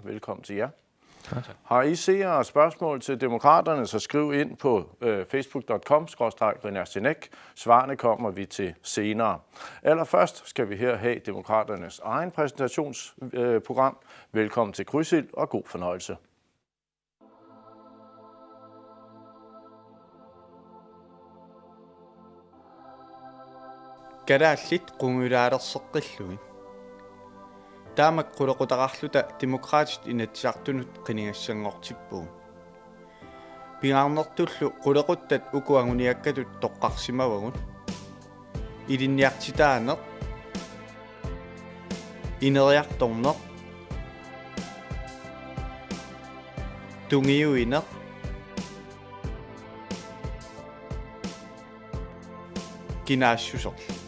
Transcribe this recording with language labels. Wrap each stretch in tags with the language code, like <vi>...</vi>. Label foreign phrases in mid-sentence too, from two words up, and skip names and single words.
<da>Velkommen til jer. Tak. Har I seere og spørgsmål til Demokraterne, så skriv ind på facebook.com/René. Svarene kommer vi til senere. Allerførst skal vi her have Demokraternes egen præsentationsprogram. Velkommen til Krydsild og god fornøjelse.</da> <kl>Kadaallit qungilaarerseqqillugi taamak qulaqutaqarluta demokraatit inatsartunut qiningassangortippugu pingaarnertullu qulaquttat ukuanguniakkatut toqqarsimavagun ilinniartitaaneq ineriartorneq tungiuineq kinaasussorl</kl>